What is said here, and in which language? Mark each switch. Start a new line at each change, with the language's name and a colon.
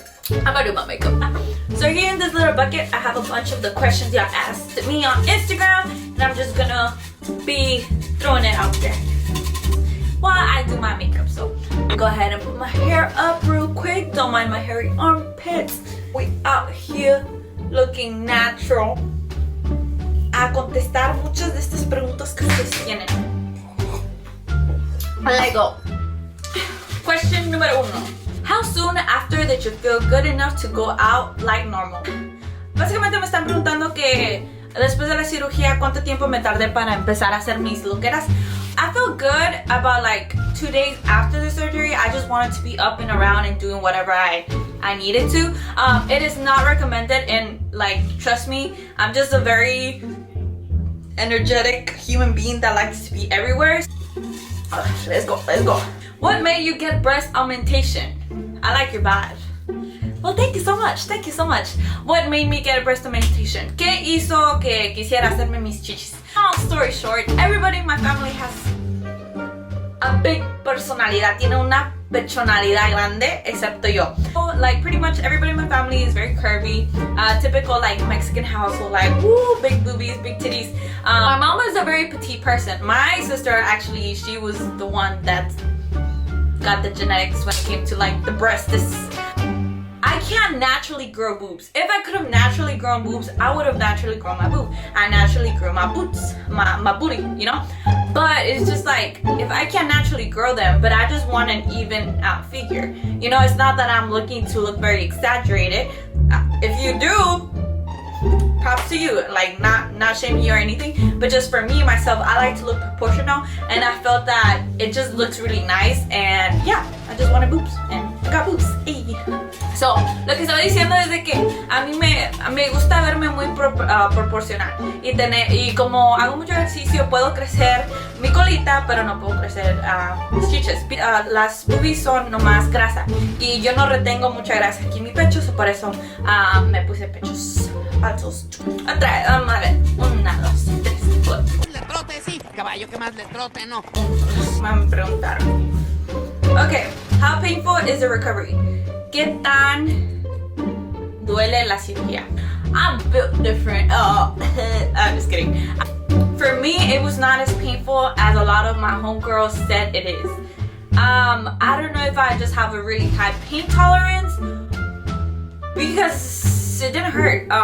English: I'm gonna do my makeup. So here in this little bucket, I have a bunch of the questions y'all asked me on Instagram, and I'm just gonna be throwing it out there while I do my makeup. So go ahead and put my hair up real quick. Don't mind my hairy armpits. We out here looking natural.
Spanish: A contestar muchas de estas preguntas que ustedes tienen.
English: Let's go. Question número 1. How soon after did you feel good enough to go out like normal?
Spanish: Básicamente me están preguntando que después de la cirugía cuánto tiempo me tardé para empezar a hacer mis loqueras.
English: I felt good about like 2 days after the surgery. I just wanted to be up and around and doing whatever I needed to. It is not recommended, and like, trust me, I'm just a very energetic human being that likes to be everywhere. Let's go. What made you get breast augmentation? I like your vibe. Well, thank you so much. What made me get a breast augmentation?
Spanish: ¿Qué hizo que quisiera hacerme mis chichis?
English: Long story short, everybody in my family has a big personalidad.
Spanish: Tiene una personalidad grande, excepto yo.
English: So, like, pretty much everybody in my family is very curvy. Typical like Mexican household, like woo, big boobies, big titties. My mom is a very petite person. My sister, actually, she was the one that got the genetics when it came to like the breast. I can't naturally grow boobs. If I could have naturally grown boobs, I would have naturally grown my boob. I naturally grew my boots, my booty, you know? But it's just like, if I can't naturally grow them, but I just want an even out figure. You know, it's not that I'm looking to look very exaggerated. If you do, props to you. Like, not shaming you or anything, but just for me, myself, I like to look proportional, and I felt that it just looks really nice, and yeah, I just wanted boobs, and I got boobs. Hey.
Spanish: So, lo que estaba diciendo es de que a mí me gusta verme muy proporcional y como hago mucho ejercicio puedo crecer mi colita, pero no puedo crecer mis chiches. Las boobies son nomás grasa y yo no retengo mucha grasa aquí en mi pecho, so por eso me puse pechos altos. Otra vez, vamos a ver. 1, 2, 3, 4. Le trote, sí, caballo, que más le trote, no. Me preguntaron.
English: Okay, how painful is the recovery?
Spanish: ¿Qué tan duele la cirugía?
English: I'm built different. I'm just kidding. For me, it was not as painful as a lot of my homegirls said it is. I don't know if I just have a really high pain tolerance because it didn't hurt.